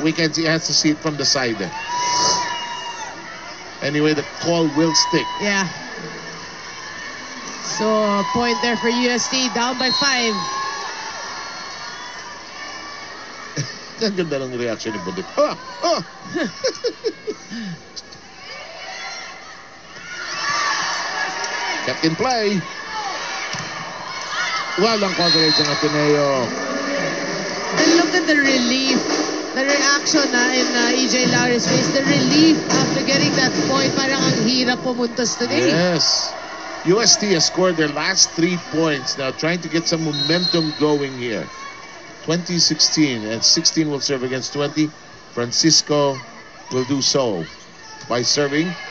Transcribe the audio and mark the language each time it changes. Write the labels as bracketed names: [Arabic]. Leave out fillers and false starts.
[English] We can see, has to see it from the side. Anyway, the call will stick. Yeah. So, a point there for UST, down by 5. [Filipino] Ang ganda ng reaction ni Budit. Oh! Oh! [English] Kept in play. [Filipino] Walang coverage ang Ateneo. [English] And look at the relief. The reaction in EJ Lara's face. The relief after getting that point. [Filipino] Parang ang hirap pumuntos today. [English] Yes. UST has scored their last 3 points. Now trying to get some momentum going here. 20-16. And 16 will serve against 20. Francisco will do so by serving.